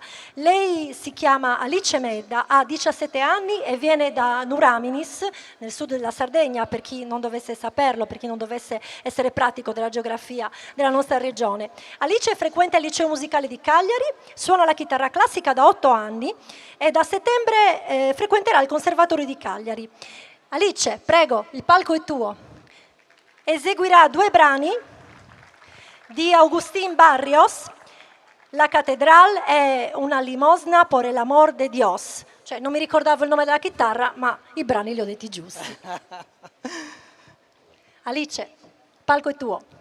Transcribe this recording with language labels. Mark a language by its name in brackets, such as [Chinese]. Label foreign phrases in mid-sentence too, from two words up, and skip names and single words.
[Italian] Lei si chiama Alice Medda, ha 17 anni e viene da Nuraminis, nel sud della Sardegna, per chi non dovesse saperlo, per chi non dovesse essere pratico della geografia della nostra regione. Alice frequenta il liceo musicale di Cagliari, suona la chitarra classica da 8 anni e da settembre frequenterà il Conservatorio di Cagliari. Alice, prego, il palco è tuo. Eseguirà 2 brani di Agustín Barrios, La Catedral e Una limosna por el amor de Dios. Cioè, non mi ricordavo il nome della chitarra, ma i brani li ho detti giusti. Alice, il palco è tuo.